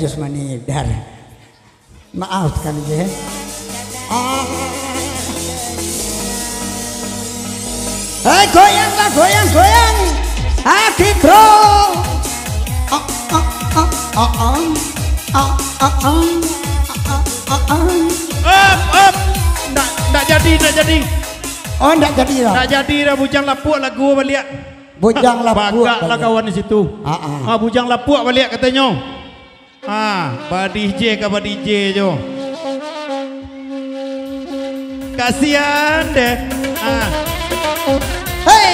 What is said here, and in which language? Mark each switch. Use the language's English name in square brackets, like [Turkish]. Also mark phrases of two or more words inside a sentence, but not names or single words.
[Indonesian] Maaf kan DJ. Goyang. Hati bro. Up. Nggak jadi. Oh, nggak jadi lah. Nggak jadi lah bujang lapuk lagu balik. Bujang lapuk. [Minangkabau] Bagak lah kawan di situ. [Indonesian] Bujang lapuk balik katanya. [Minangkabau] DJ ke DJ jo. Kasihan deh. Hey.